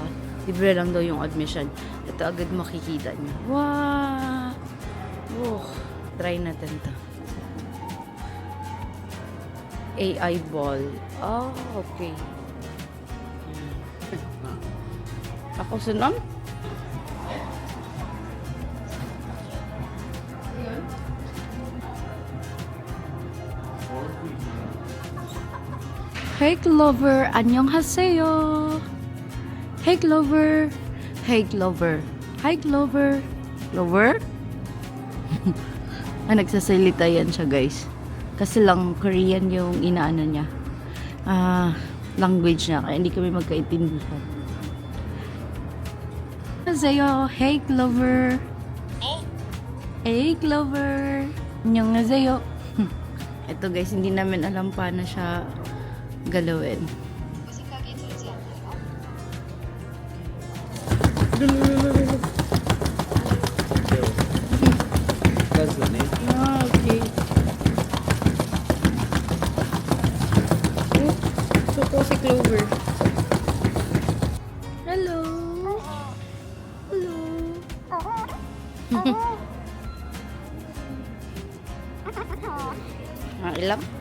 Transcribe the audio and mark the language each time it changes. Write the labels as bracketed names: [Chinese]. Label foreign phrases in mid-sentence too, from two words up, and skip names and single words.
[Filipino] Libre lang daw yung admission. Ito agad makikita niyo. Wow! Oh, try natin to. [English] AI ball. [Filipino] Oh, okay. Ako sunod? [English] Hey Clover, annyeonghaseyo. Hey Clover. Hey Clover. Hi Clover. Clover? [Filipino] Nagsasalita yan siya guys. Kasi lang Korean yung inaano niya. Language niya. Kaya hindi kami magkaintindihan. [Korean] Annyeonghaseyo. [English] Hey Clover. Hey Clover. [Korean] Annyeonghaseyo. [Filipino] Ito guys, hindi namin alam paano siya galawin. [English] That's the name. [Filipino] Ah, okay. So po si Clover. [English] Hello. Hello. [Filipino] Ilang?